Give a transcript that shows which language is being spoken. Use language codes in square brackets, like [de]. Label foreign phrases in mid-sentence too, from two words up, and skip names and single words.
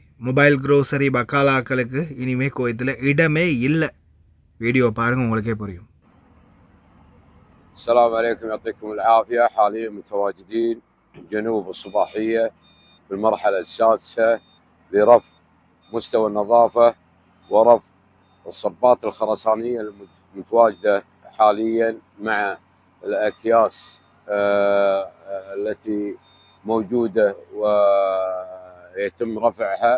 [en] mobile grocery [ta] பக்காலாக்களுக்கு இனிமேல் குவைத்தில் இடமே இல்லை. வீடியோ பாருங்கள், உங்களுக்கே புரியும். [ar] السلام عليكم، يعطيكم العافية. حاليا متواجدين جنوب الصباحية في المرحلة السادسة لرفع مستوى النظافة ورفع الصبات الخرسانية المتواجدة حاليا مع الأكياس التي موجودة ويتم رفعها.